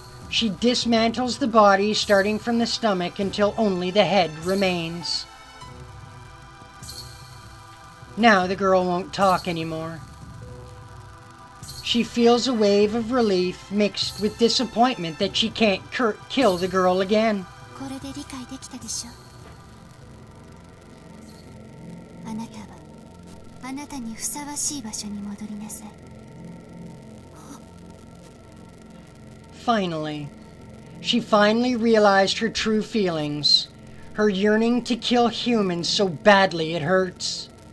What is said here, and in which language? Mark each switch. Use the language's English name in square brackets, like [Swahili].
[English] She dismantles the body starting from the stomach until only the head remains. Now the girl won't talk anymore. She feels a wave of relief mixed with disappointment that she can't kill the girl again. [Japanese] これで理解できたでしょ。あなたはあなたにふさわしい場所に戻りなさい。 [English] Finally, she finally realized her true feelings. Her yearning to kill humans so badly it hurts.